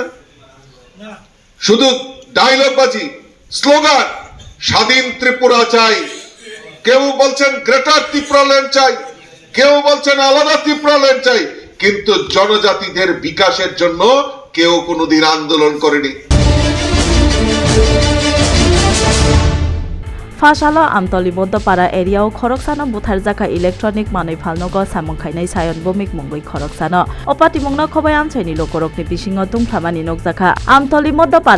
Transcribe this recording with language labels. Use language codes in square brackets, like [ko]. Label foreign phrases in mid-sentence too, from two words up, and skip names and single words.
[bn] শুধু ডায়লগবাজি স্লোগান স্বাধীন ত্রিপুরা চাই, কেউ বলছেন গ্রেটার ত্রিপুরাল্যান্ড চাই, কেউ বলছেন আলাদা ত্রিপুরাল্যান্ড চাই, কিন্তু জনজাতিদের বিকাশের জন্য কেউ কোনোদিন আন্দোলন করেনি। [trp] फासालो आमतली बद्धपारा एरियाव खरकसानो बुथारजाखा इलेक्ट्रनिक मानै फालनगो सामंखायनाय सायन बमिक मंगै खरकसानो अपाति मंगना खबाय आमसाइनि लोकरकनि बिसिङाव तुंफ्लामानि नगजाखा आमतली बद्धपारा